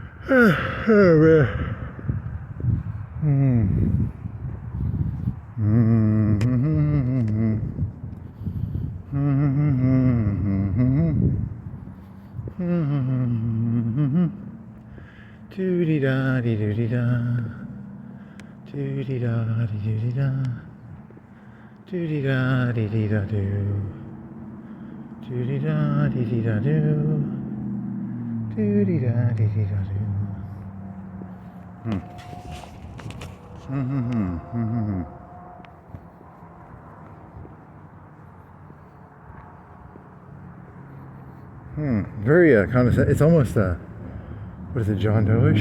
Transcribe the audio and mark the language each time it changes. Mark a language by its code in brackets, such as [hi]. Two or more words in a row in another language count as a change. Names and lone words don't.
[en] Oh man. Doody da dee doody da. Doody da dee doody da. Doody da dee dee da doo. Doody da dee dee da doo. Doody da dee dee da doo. Very condescending. It's almost what is it, John Doe-ish?